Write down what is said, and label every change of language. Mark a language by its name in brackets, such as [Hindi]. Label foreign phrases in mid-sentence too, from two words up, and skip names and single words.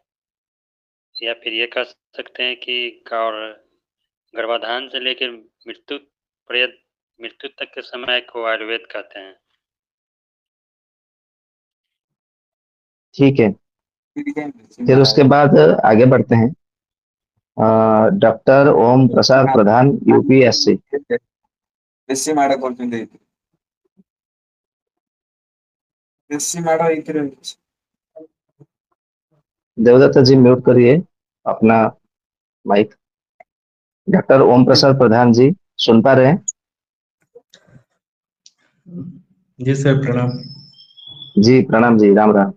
[Hindi] या फिर ये कह सकते हैं कि और गर्भाधान से लेकर मृत्यु तक के समय को आयुर्वेद कहते हैं। ठीक है, फिर उसके बाद आगे बढ़ते हैं। डॉक्टर ओम प्रसाद प्रधान, यूपीएससी। [Kannada] ಎಸ್ಸಿ ಮಾಡಕ್ ಹೊಂಟಿದ್ದೆ ಎಸ್ಸಿ ಮಾಡೋ ಐತಿರಿ [Hindi] देवदत्ता जी, म्यूट करिए अपना माइक। डॉक्टर ओम प्रसाद प्रधान जी, सुन पा रहे हैं? जी सर प्रणाम। जी, प्रणाम जी, राम राम।